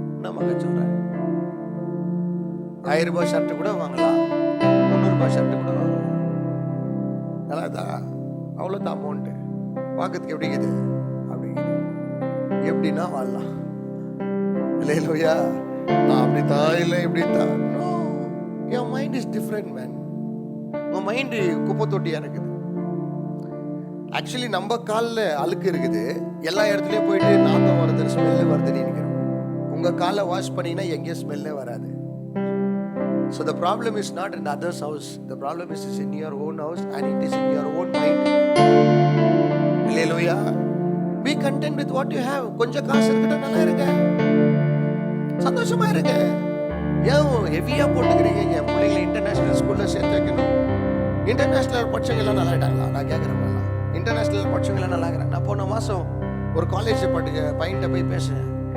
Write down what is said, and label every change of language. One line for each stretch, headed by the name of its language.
Tamil: நமக்கு சொல்றேன், 1000 ரூபாய் ஷர்ட் கூட வாங்கலாம், 300 ரூபாய் ஷர்ட் கூட வாங்கலாம். நல்லாதான், அவ்வளோதான் அமௌண்ட்டு. பார்க்கறதுக்கு எப்படி இருக்குது? அப்படி எப்படின்னா வாழலாம். அல்லேலூயா. நான் அப்படித்தான் இல்லை இப்படித்தான்.
English: No, your mind is different man.
Tamil: உங்க மைண்ட் குப்பை தொட்டியா இருக்குது. ஆக்சுவலி நம்ம காலில் அழுக்கு இருக்குது, எல்லா இடத்துலயும் போயிட்டு நாத்தம் வருது, ஸ்மெல்லு வருதுன்னு நினைக்கிறோம். உங்க காலை வாஷ் பண்ணீங்கன்னா எங்கேயும் ஸ்மெல்லே வராது.
English: So the problem is not in others house, the problem is in your own house and it is in your own mind. Hallelujah. Be content with what you have.
Tamil: கொஞ்சம் காசு இருக்கட்டும், நல்லா இருங்க, சந்தோஷமா இருங்க. ஏன் ஹெவியா போட்டுக்கிறீங்க? என் பிள்ளைங்களை இன்டர்நேஷனல் ஸ்கூல்ல சேர்த்து வைக்கணும். இன்டர்நேஷனல் படிச்சவங்க எல்லாம் நல்லா ஆயிட்டாங்களா? நான் கேட்குறேன். இன்டர்நேஷனல் படிச்சவங்க எல்லாம் நல்லா இருக்கிறேன். நான் போன மாசம் ஒரு காலேஜ் பையன்கிட்ட போய் பேசுறேன்.